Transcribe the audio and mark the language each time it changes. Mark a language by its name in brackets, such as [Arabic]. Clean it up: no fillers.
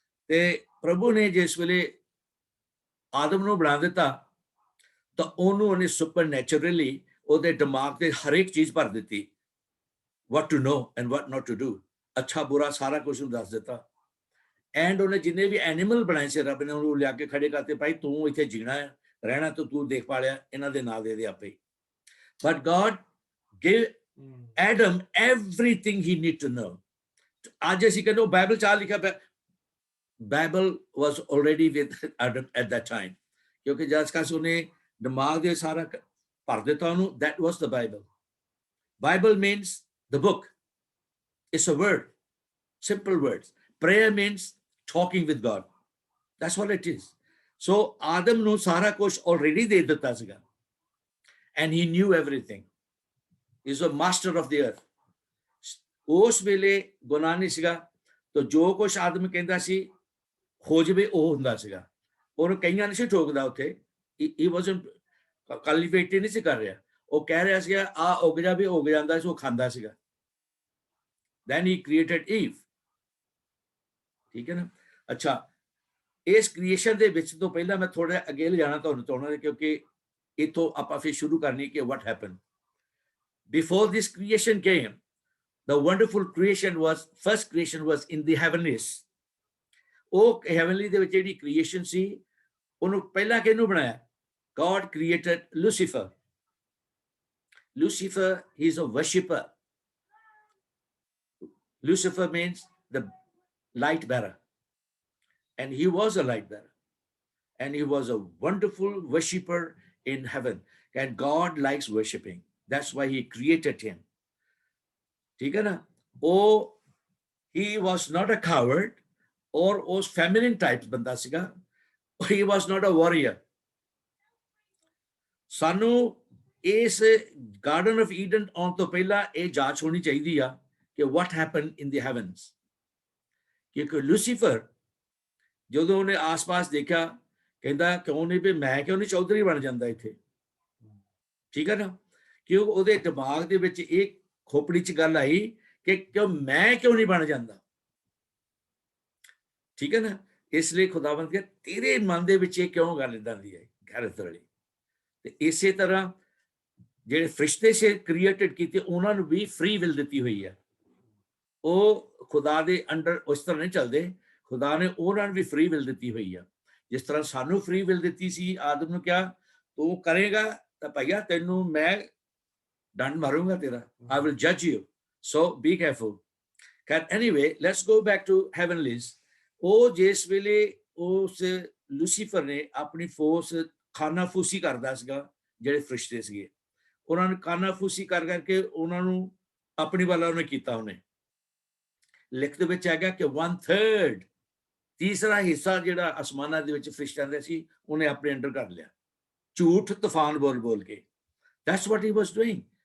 [Punjabi] ਤੇ ਪ੍ਰਭੂ ਨੇ ਜਿਸ ਵੇਲੇ ਆਦਮ ਨੂੰ ਬਣਾ ਦਿੱਤਾ, ਤਾਂ ਉਹਨੇ ਸੁਪਰ ਨੈਚੁਰਲੀ ਉਹਦੇ ਦਿਮਾਗ ਤੇ ਹਰੇਕ ਚੀਜ਼ ਭਰ ਦਿੱਤੀ, [English] what to know and what not to do, [Punjabi] ਅੱਛਾ ਬੁਰਾ ਸਾਰਾ ਕੁਝ ਨੂੰ ਦੱਸ ਦਿੱਤਾ। ਐਂਡ ਉਹਨੇ ਜਿੰਨੇ ਵੀ ਐਨੀਮਲ ਬਣਾਏ ਸੀ, ਰੱਬ ਨੇ ਉਹਨੂੰ ਲਿਆ ਕੇ ਖੜੇ ਕਰਤੇ, ਭਾਈ ਤੂੰ ਇੱਥੇ ਜੀਣਾ ਹੈ, ਰਹਿਣਾ, ਤੂੰ ਦੇਖ ਪਾ ਲਿਆ, ਇਹਨਾਂ ਦੇ ਨਾਂ ਦੇ ਆਪੇ। [English] But God gave Adam everything he need to know. [Punjabi] ਅੱਜ ਅਸੀਂ ਕਹਿੰਦੇ ਬਾਈਬਲ 'ਚ ਲਿਖਿਆ ਪਿਆ, Bible [English] was already with Adam at that time, [Punjabi] ਕਿਉਂਕਿ ਜਦ ਤੱਕ ਉਹਨੇ ਦਿਮਾਗ ਦੇ ਸਾਰਾ ਭਰ ਦਿੱਤਾ ਉਹਨੂੰ, [English] that was the Bible. Bible means the book. It's a word, simple words. Prayer means talking with God. That's what it is. So Adam ਨੂੰ ਸਾਰਾ ਕੁਝ already ਦੇ ਦਿੱਤਾ ਸੀਗਾ, and he knew everything. He's a master of the earth. [Punjabi] ਉਸ ਵੇਲੇ ਗੁਨਾਹ ਨਹੀਂ ਸੀਗਾ, ਤਾਂ ਜੋ ਕੁਝ ਆਦਮ ਕਹਿੰਦਾ ਸੀ ਹੋ ਜਾਵੇ ਉਹ ਹੁੰਦਾ ਸੀਗਾ। ਉਹਨੂੰ ਕਈਆਂ ਨਹੀਂ ਸੀ ਠੋਕਦਾ ਉੱਥੇ, [English] he wasn't cultivated [Punjabi] ਨਹੀਂ ਸੀ ਕਰ ਰਿਹਾ, ਉਹ ਕਹਿ ਰਿਹਾ ਸੀਗਾ ਆ ਉੱਗ ਜਾਵੇ, ਉੱਗ ਜਾਂਦਾ ਸੀ, ਉਹ ਖਾਂਦਾ ਸੀਗਾ। [English] Then he created Eve. [Punjabi] ਠੀਕ ਹੈ ਨਾ। ਅੱਛਾ, ਇਸ ਕ੍ਰੀਏਸ਼ਨ ਦੇ ਵਿੱਚ ਤੋਂ ਪਹਿਲਾਂ ਮੈਂ ਥੋੜਾ ਅੱਗੇ ਲਿਜਾਣਾ ਤੁਹਾਨੂੰ ਚਾਹੁੰਦਾ, ਕਿਉਂਕਿ ਇੱਥੋਂ ਆਪਾਂ ਫਿਰ ਸ਼ੁਰੂ ਕਰਨੀ ਕਿ [English] what happened. Before this creation came, the wonderful creation was, first creation was in the heavenlies. [Punjabi] ਉਹ heavenly ਦੇ ਵਿੱਚ ਜਿਹੜੀ creation ਸੀ, ਉਹਨੂੰ ਪਹਿਲਾਂ ਕਿਹਨੂੰ ਬਣਾਇਆ? [English] God created Lucifer. Lucifer, he is a worshipper. Lucifer means the light bearer. And he was a light bearer. And he was a wonderful worshipper in heaven. And God likes worshiping. That's why he created him. [Punjabi] ठीक है ना? [English] Oh, he was not a coward or was feminine type [Punjabi] बंदा सीगा. [English] He was not a warrior. [Punjabi] सानू इस Garden of Eden आउण तो पहला ये जांच होनी चाहिए आ कि [English] what happened in the heavens. [Punjabi] क्योंकि लूसीफर ਜਦੋਂ ਉਹਨੇ ਆਸ-ਪਾਸ ਦੇਖਿਆ, ਕਹਿੰਦਾ ਕਿਉਂ ਨਹੀਂ ਵੀ ਮੈਂ ਕਿਉਂ ਨਹੀਂ ਚੌਧਰੀ ਬਣ ਜਾਂਦਾ ਇੱਥੇ, ਠੀਕ ਹੈ ਨਾ। ਕਿ ਉਹਦੇ ਦਿਮਾਗ ਦੇ ਵਿੱਚ ਇਹ ਖੋਪੜੀ 'ਚ ਗੱਲ ਆਈ ਕਿ ਕਿਉਂ ਮੈਂ ਕਿਉਂ ਨਹੀਂ ਬਣ ਜਾਂਦਾ, ਠੀਕ ਹੈ ਨਾ। ਇਸ ਲਈ ਖੁਦਾਵੰਦ ਕਹਿੰਦਾ ਤੇਰੇ ਮਨ ਦੇ ਵਿੱਚ ਇਹ ਕਿਉਂ ਗੱਲ ਇਦਾਂ ਦੀ ਹੈ ਗੈਰਤ ਵਾਲੀ। ਤੇ ਇਸੇ ਤਰ੍ਹਾਂ ਜਿਹੜੇ ਫਰਿਸ਼ਤੇ ਸੇ ਕ੍ਰੀਏਟਡ ਕੀਤੇ ਉਹਨਾਂ ਨੂੰ ਵੀ ਫ੍ਰੀ ਵਿਲ ਦਿੱਤੀ ਹੋਈ ਹੈ, ਉਹ ਖੁਦਾ ਦੇ ਅੰਡਰ ਉਸ ਤਰ੍ਹਾਂ ਨਹੀਂ ਚੱਲਦੇ। ਖੁਦਾ ਨੇ ਉਹਨਾਂ ਨੂੰ ਵੀ ਫ੍ਰੀ ਵਿਲ ਦਿੱਤੀ ਹੋਈ ਆ। ਜਿਸ ਤਰ੍ਹਾਂ ਸਾਨੂੰ ਫ੍ਰੀ ਵਿਲ ਦਿੱਤੀ ਸੀ, ਆਦਮ ਨੂੰ ਕਿਹਾ ਤੂੰ ਕਰੇਗਾ ਤਾਂ ਭਈਆ ਤੈਨੂੰ ਮੈਂ ਡੰਡ ਮਾਰੂੰਗਾ ਤੇਰਾ, [English] I will judge you, so be careful. Anyway, let's go back to heavenlies. [Punjabi] ਉਹ ਜਿਸ ਵੇਲੇ ਉਸ ਲੂਸੀਫਰ ਨੇ ਆਪਣੀ ਫੋਰਸ ਖਾਨਾਫੂਸੀ ਕਰਦਾ ਸੀਗਾ, ਜਿਹੜੇ ਫਰਿਸ਼ਤੇ ਸੀਗੇ ਉਹਨਾਂ ਨੇ ਖਾਨਾਫੂਸੀ ਕਰ ਕਰਕੇ ਉਹਨਾਂ ਨੂੰ ਆਪਣੀ ਵੱਲ ਉਹਨੇ ਕੀਤਾ। ਉਹਨੇ ਲਿਖਤ ਵਿੱਚ ਹੈਗਾ ਕਿ 1/3 ਤੀਸਰਾ ਹਿੱਸਾ ਜਿਹੜਾ ਅਸਮਾਨਾਂ ਦੇ ਵਿੱਚ ਫਰਿਸ਼ਤਿਆਂ ਦਾ ਸੀ ਉਹਨੇ ਆਪਣੇ ਅੰਡਰ ਕਰ ਲਿਆ, ਝੂਠ ਤੂਫਾਨ ਬੋਲ ਬੋਲ ਕੇ। [English] That's what he was doing.